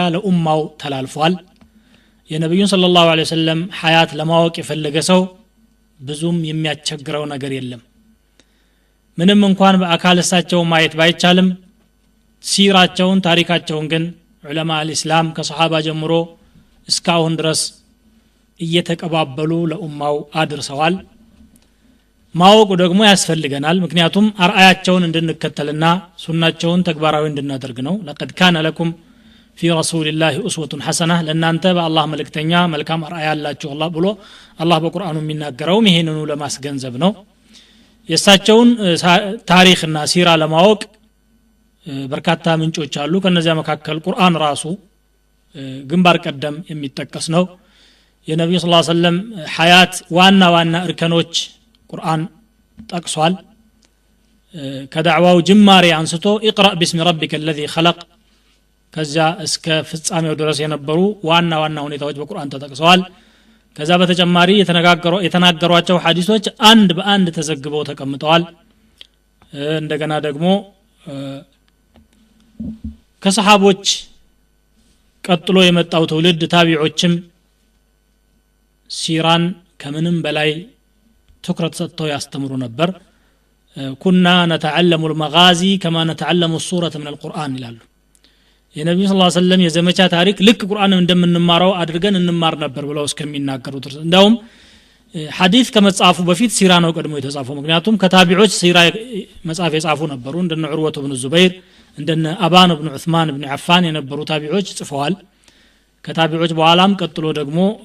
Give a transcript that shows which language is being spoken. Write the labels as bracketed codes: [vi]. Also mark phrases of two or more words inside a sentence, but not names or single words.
[am] ለኡማው ተላልፏል። የነብዩን [ar] صلى الله عليه وسلم [am] ሐያት ለማወቅ የፈለገ ሰው ብዙም የሚያስቸግረው ነገር የለም። ምንም እንኳን በአካል እሳቸው ማየት ባይቻልም ሲራቸውን ታሪካቸውን ግን [ar] علماء الإسلام [am] ከሰሃባ ጀምሮ እስካሁን ድረስ እየተቀባበሉ ለኡማው አድርሰዋል። ማወቁ ደግሞ ያስፈልገናል። ምክንያቱም አርአያቸውን እንድንከተልና ሱናቸውን ተግባራዊ እንድናደርግ ነው። [ar] لقد كان لكم في رسول الله أسوة حسنة [am] ለእናንተ በአላህ መልእክተኛ መልካም አርአያ አላችሁ አላህ ብሎ አላህ በቁርአኑ የሚናገረው ይሄንኑ ለማስገንዘብ ነው። የእሳቸውን ታሪክና ሲራ ለማወቅ በርካታ ምንጮች አሉ። ከነዚያ መካከል ቁርአን ራሱ ግንባር ቀደም የሚጠቀስ ነው። የነብዩ [ar] صلى الله عليه وسلم [am] ሐያት ዋና ዋና እርከኖች ቁርአን ጠቅሷል። ከዳዕዋው ጅማሬ አንስቶ [ar] اقرأ باسم ربك الذي خلق [am] ከዛ እስከ ፍጻሜው ድረስ የነበሩ ዋና ዋና ሁኔታዎች በቁርአን ተጠቅሰዋል። ከዛ በተጨማሪ የተናገሯቸው ሐዲሶች አንድ በአንድ ተዘግበው ተቀምጠዋል። እንደገና ደግሞ ከሰሃቦች ቀጥሎ የመጣው ትውልድ ታቢዖችም ሲራን ከምንም በላይ ትኩረት ሰጥተው ያስተምሩ ነበር። [ar] كنا نتعلم المغازي كما نتعلم السورة من القرآن [am] ይላሉ። የነብዩ [ar] صلى الله عليه وسلم [am] የዘመቻ ታሪክ ልክ ቁርአንን እንደምንማረው አድርገን እንማር ነበር ብለው እስከሚናገሩ ድረስ እንደውም ሐዲስ ከመጻፉ በፊት ሲራ ነው ቀድሞ የተጻፈው። ምክንያቱም ከታቢዖች ሲራ መጻፍ የጻፉ ነበሩ እንደነ ዑርወቱ ኢብኑ ዙበይር እንደነ አባን ኢብኑ ዑስማን ኢብኑ አፋን የነበሩ ታቢዖች ጽፈዋል ከታቢዖች በኋላም ቀጥሎ ደግሞ